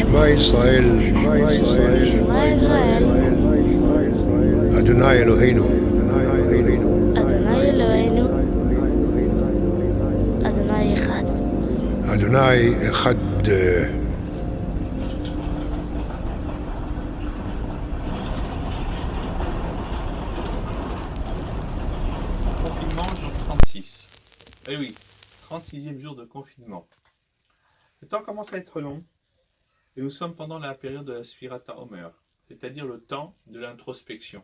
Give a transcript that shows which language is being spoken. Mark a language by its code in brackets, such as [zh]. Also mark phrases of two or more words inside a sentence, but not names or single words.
[he] ישראל, שמע ישראל, אדוני אלוהינו, אדוני אלוהינו, אדוני אחד. אדוני אחד. [fr] Confinement, jour 36. Eh oui, 36e jour de confinement. Le temps commence à être long et nous sommes pendant la période de la [he] ספירת העומר, [fr] c'est-à-dire le temps de l'introspection.